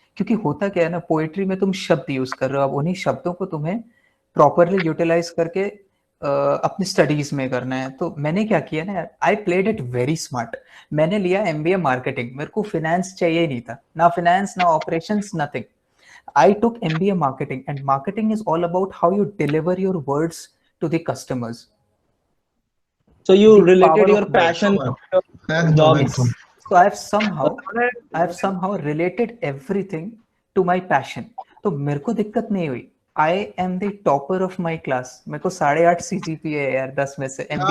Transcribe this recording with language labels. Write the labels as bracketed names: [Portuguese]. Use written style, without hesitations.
[Hindi] क्योंकि होता क्या है ना, पोएट्री में तुम शब्द यूज कर रहे हो, अब उन्हीं शब्दों को तुम्हें प्रॉपरली यूटिलाइज करके अपने स्टडीज में करना है। तो मैंने क्या किया ना, [English] I played it very smart. [Hindi] मैंने लिया एमबीए मार्केटिंग। मेरे को फाइनेंस चाहिए ही नहीं था, ना फाइनेंस ना operations, nothing. [English] I took MBA marketing and marketing is all about how you deliver your words to the customers. So you related your passion to your job. So I have somehow related everything to my passion. [Hindi] तो मेरे को दिक्कत नहीं हुई। [English] I am the topper of my class. [Hindi] मेरे को 8.5 CGPA है यार 10 में से।